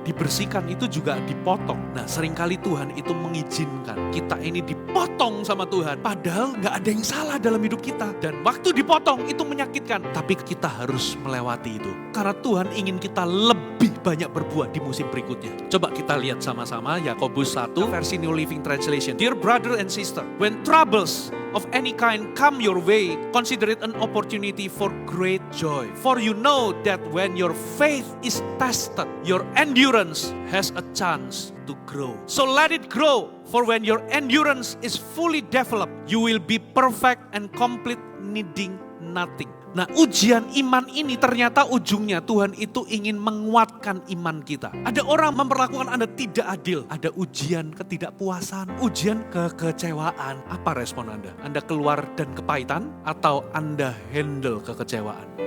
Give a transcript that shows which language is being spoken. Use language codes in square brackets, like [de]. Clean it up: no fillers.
[id] Dibersihkan itu juga dipotong. Nah, seringkali Tuhan itu mengizinkan kita ini dipotong sama Tuhan, padahal nggak ada yang salah dalam hidup kita. Dan waktu dipotong itu menyakitkan, tapi kita harus melewati itu. Karena Tuhan ingin kita lebih banyak berbuah di musim berikutnya. Coba kita lihat sama-sama Yakobus 1 versi New Living Translation. [en] Dear brother and sister, when troubles of any kind come your way, consider it an opportunity for great joy. For you know that when your faith is tested, your endurance has a chance to grow. So let it grow, for when your endurance is fully developed, you will be perfect and complete, needing nothing. [id] Nah, ujian iman ini ternyata ujungnya Tuhan itu ingin menguatkan iman kita. Ada orang memperlakukan Anda tidak adil. Ada ujian ketidakpuasan, ujian kekecewaan. Apa respon Anda? Anda keluar dan kepahitan atau Anda handle kekecewaan?